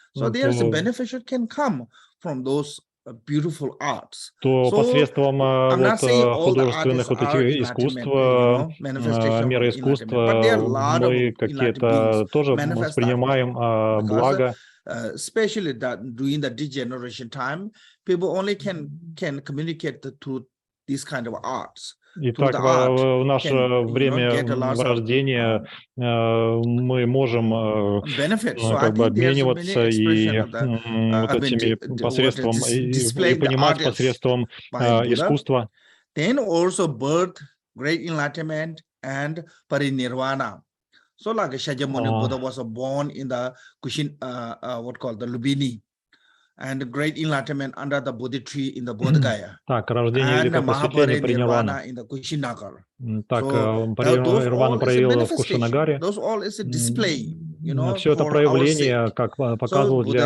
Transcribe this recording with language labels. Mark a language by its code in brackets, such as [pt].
[en] So there's a benefit can come from those beautiful arts. [ru] То посредством художественных вот этих искусств, мира искусства, мы какие-то тоже воспринимаем благо. [en] Especially that during the degeneration time, people only can communicate through these kind of arts. [ru] Итак, в наше время рождения мы можем как бы обмениваться и вот этими посредством и понимать посредством искусства. [en] Then also birth, great enlightenment and parinirvana. So like Shakyamuni Buddha was born in the Kushin, what called the Lumbini, and great enlightenment under the Bodhi tree in the Bodh Gaya. [ru] Так, рождение великого просветления Паринирвана. [en] In the Kushinagar. [ru] Так, Паринирвана проявила в Кушинагаре. [en] Those all is a display, [ru] все это проявление, как показывал для